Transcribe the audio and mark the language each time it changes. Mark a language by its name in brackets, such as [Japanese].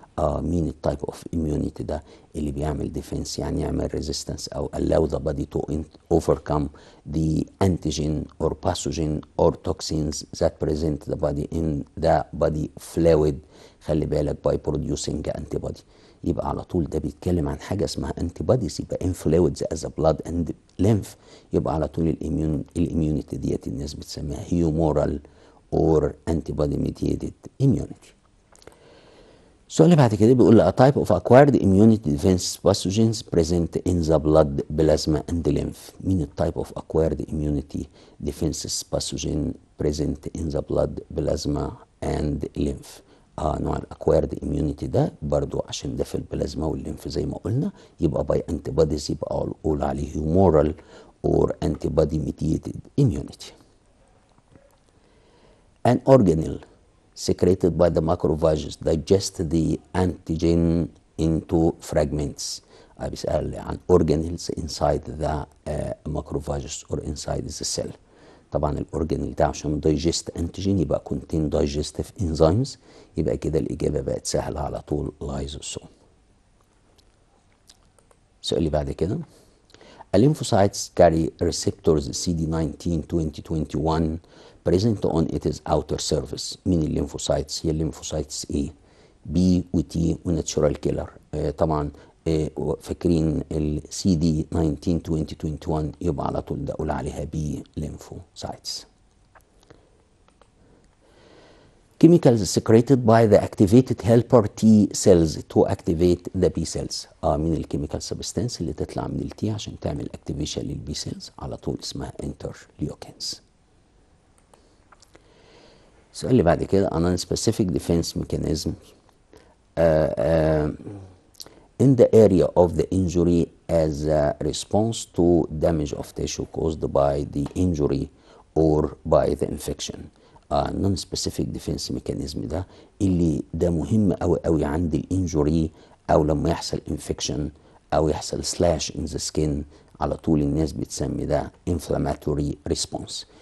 [Arabic] مين التايب اوف [English] immunity [Arabic] ده اللي بيعمل [English] defense [Arabic] يعني يعمل [English] resistance او allow the body to overcome the antigen or pathogen or toxins that present the body in the body fluid. [Arabic] خلي بالك [English] by producing antibody. [Arabic] يبقى على طول ده بيتكلم عن حاجه اسمها antibodies يبقى [English] in fluids as a blood and lymph. [Arabic] يبقى على طول الاميونيتي ديت الناس بتسميها [English] humoral or antibody mediated immunity. [Arabic] السؤال اللي بعد كده بيقول لي [English] a type of acquired immunity defense pathogens present in the blood plasma and lymph. [Arabic] مين التايب [English] of acquired immunity defenses pathogen present in the blood plasma and lymph؟ [Arabic] نوع الاكوايرد immunity ده برضو عشان ده في البلازما والليمف زي ما قلنا يبقى by antibodies يبقى اقول عليه [English] humoral or antibody mediated immunity. An organelle secreted by the macrophages digest the antigen into fragments. [Arabic] بيسأل عن [English] organelles inside the macrophages or inside the cell. [Arabic] طبعا الاورجانيل ده عشان دايجست انتيجين يبقى كونتين دايجستيف انزيمز. يبقى كده الاجابه بقت سهله على طول لايزوسوم. السؤال اللي بعد كده الليمفوسايتس [English] carry receptors CD19 2021 present on its outer surface. [Arabic] مين الليمفوسايتس؟ هي الليمفوسايتس A B و T وناتشورال كيلر. طبعا فاكرين ال CD19 2021 يبقى على طول ده اقول عليها B lymphocytes. [English] Chemicals secreted by the activated helper T cells to activate the B cells. [Arabic] من الكيميكال سبستانس اللي تطلع من التي عشان تعمل اكتيفيشن للبي سيلز على طول اسمها انترليوكينز. السؤال اللي بعد كده [English] a non-specific defense mechanism in the area of the injury as a response to damage of tissue caused by the injury or by the infection. [Arabic] non-specific defense mechanism ده اللي ده مهم قوي قوي عند الانجوري او لما يحصل infection او يحصل [English] slash in the skin [Arabic] على طول الناس بتسمي ده inflammatory response.